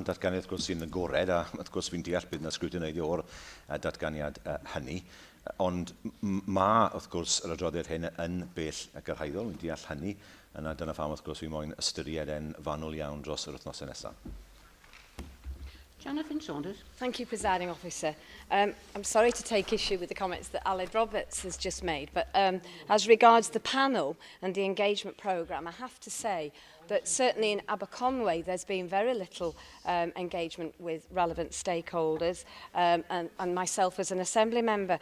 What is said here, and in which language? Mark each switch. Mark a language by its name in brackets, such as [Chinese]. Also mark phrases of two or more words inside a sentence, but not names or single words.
[Welsh] Datganiad, wrth gwrs, sy'n agored, a wrth gwrs fi'n deall bydd yna sgrwtiniaid o'r datganiad hynny. Ond mae, wrth gwrs, yr adroddiad hyn yn bell gyrhaeddol, fi'n deall hynny, yna dyna pham, wrth gwrs, fi'n moyn ystyried yn fanwl iawn dros yr wythnosau nesaf. [English] Jonathan Saunders. Thank you, Presiding Officer. I'm sorry to take issue with the comments that Aled Roberts has just made, but as regards the panel and the engagement programme, I have to say that certainly in Aberconway there's been very little engagement with relevant stakeholders and myself as an Assembly member.